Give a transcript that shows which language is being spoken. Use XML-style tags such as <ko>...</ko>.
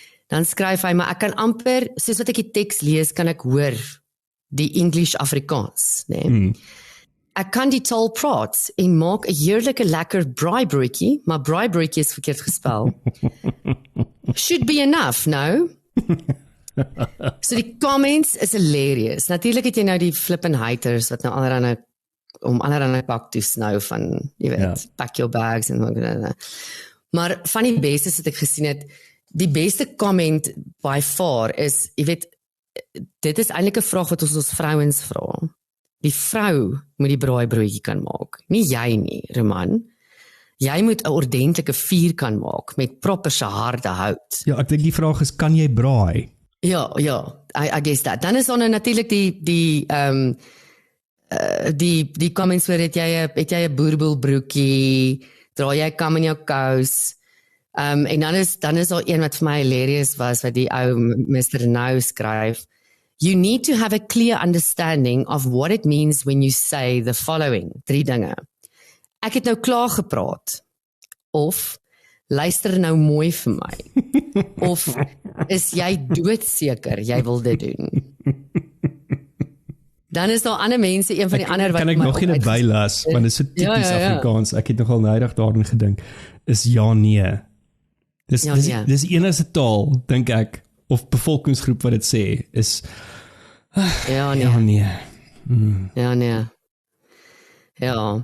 <af>Dan skryf hy, maar ek kan amper, soos wat ek die teks lees, kan ek hoor die English Afrikaans, nee. Ek kan die taal praat en maak 'n heerlike lekker braaibrooitjie, maar braaibrooitjie is verkeerd gespel.</af> <en>Should be enough, no?</en> <af>So die comments is hilarious. Natuurlik het jy nou die flippin' haters wat nou allerhande pak toe snou van, jy weet,</af> <en>pack your bags</en> <af>en maar van die beste wat ek gesien het, die beste comment by far is, jy weet, dit is eintlik 'n vraag wat ons vrouens vra. Die vrou moet die braaibroodjie kan maak, nie jy nie, Roman. Jy moet 'n ordentlike vuur kan maak met proper se harde hout. Ja, ek dink die vraag is, kan jy braai?</af> <en>Ja, I guess that.</en> <af>Dan is dan natuurlik die comments waar het jy 'n boerboelbroekie, dra jy kam in jou kous. En dan is daar een wat vir my hilarious was, wat die ou Mr. Nou skryf.</af> <en>You need to have a clear understanding of what it means when you say the following.</en> <af>3 dinge. Ek het nou klaar gepraat. Of, luister nou mooi vir my. Of, is jy doodseker jy wil dit doen? Dan is daar ander mense, een van die ander wat... Kan ek nog nie bylas, want dit is so typies Afrikaans. Ek het nogal nydig daarin gedink. Is ja, nee. Dis die enigste taal, dink ek, of bevolkingsgroep wat dit sê, is Ja, nee. Ja, nee. Ja.</af>